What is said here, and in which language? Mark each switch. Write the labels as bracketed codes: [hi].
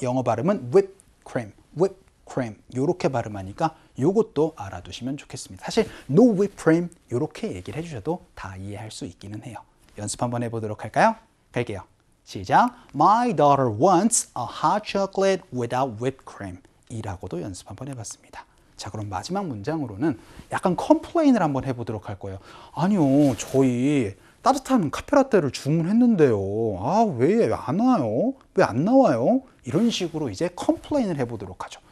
[ko] 영어 발음은 whipped cream. [en] whipped cream. [ko] 요렇게 발음하니까 요것도 알아두시면 좋겠습니다. 사실 no whipped cream 요렇게 얘기를 해주셔도 다 이해할 수 있기는 해요. 연습 한번 해보도록 할까요? 갈게요. 시작. [en] My daughter wants a hot chocolate without whipped cream. [ko] 이라고도 연습 한번 해봤습니다. 자, 그럼 마지막 문장으로는 약간 컴플레인을 한번 해보도록 할 거예요. 아니요, 저희 따뜻한 카페라떼를 주문했는데요. 아, 왜 안 와요? 왜 안 나와요? 이런 식으로 이제 컴플레인을 해보도록 하죠.